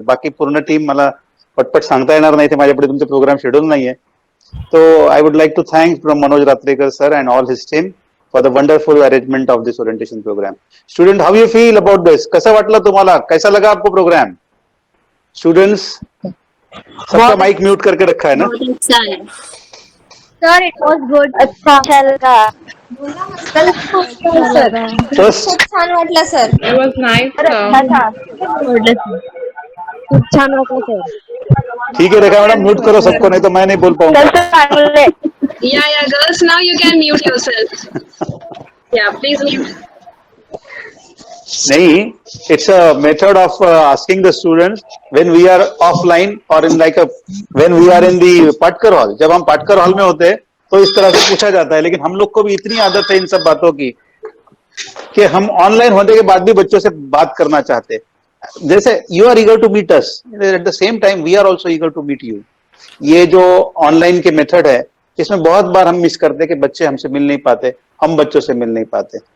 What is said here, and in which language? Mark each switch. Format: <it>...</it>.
<mr>बाकी पूर्ण टीम मला पटपट सांगता येणार नाही, ते माझ्यापुढे तुमचे प्रोग्राम शेड्यूल नाहीये.</mr> <en>So I would like to thank from Manoj Ratrikar sir and all his team for the wonderful arrangement of this orientation program. Student, how you feel about this?</en> <mr>कैसा वाटला तुम्हाला?</mr> <hi>कैसा लगा आपको प्रोग्राम? Students, सबका mic mute करके रखा है ना?</hi> <en>Sir it was good.</en> <hi>अच्छा लगा.</hi> <en>First,</en> <mr>छान वाटलं सर.</mr> <en>It was nice.</en> <mr>खूप छान वाटलं सर.</mr> <hi>ठीक है रेखा मैडम, म्यूट करो सबको, नहीं तो मैं नहीं बोल पाऊंगा.</hi> <en>Yeah, girls, now you can mute yourself. Yeah, please mute. नहीं, it's a method of asking the students when we are offline or in like a when we are in the Patkar hall.</en> <hi>जब हम Patkar hall में होते हैं तो इस तरह से पूछा जाता है, लेकिन हम लोग को भी इतनी आदत है इन सब बातों की कि हम ऑनलाइन होने के बाद भी बच्चों से बात करना चाहते हैं.</hi> <en>जैसे you are eager to meet us, at the same time we are also eager to meet you.</en> <hi>ये जो ऑनलाइन के मेथड है इसमें बहुत बार हम मिस करते हैं कि बच्चे हमसे मिल नहीं पाते, हम बच्चों से मिल नहीं पाते.</hi>